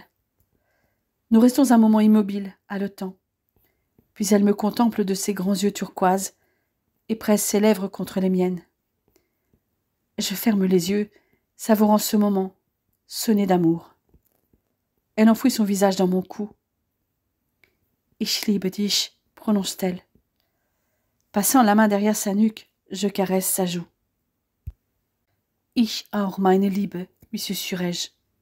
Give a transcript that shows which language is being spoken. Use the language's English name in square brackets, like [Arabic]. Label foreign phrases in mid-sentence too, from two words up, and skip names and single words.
[French] Nous restons un moment immobiles, haletants. Puis elle me contemple de ses grands yeux turquoises et presse ses lèvres contre les miennes. Je ferme les yeux, savourant ce moment, sonné d'amour. Elle enfouit son visage dans mon cou. [German] Ich liebe dich, [French] prononce-t-elle. Passant la main derrière sa nuque, je caresse sa joue. [German] Ich auch meine Liebe, [French] lui susurrai-je.